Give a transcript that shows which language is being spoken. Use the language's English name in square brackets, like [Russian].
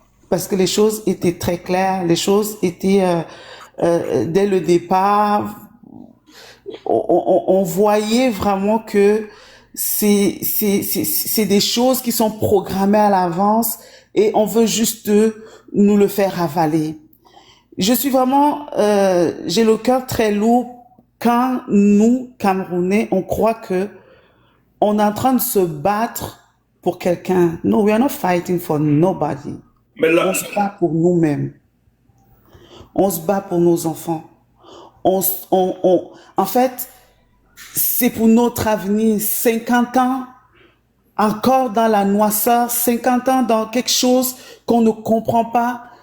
[French] Parce que les choses étaient très claires, les choses étaient dès le départ, on voyait vraiment que c'est des choses qui sont programmées à l'avance et on veut juste nous le faire avaler. Je suis vraiment, j'ai le cœur très lourd quand nous, Camerounais, on croit que on est en train de se battre pour quelqu'un. [English] No, we are not fighting for nobody. [French] Mais là... On se bat pour nous-mêmes. On se bat pour nos enfants. En fait, c'est pour notre avenir. 50 ans encore dans la noirceur, 50 ans dans quelque chose qu'on ne comprend pas.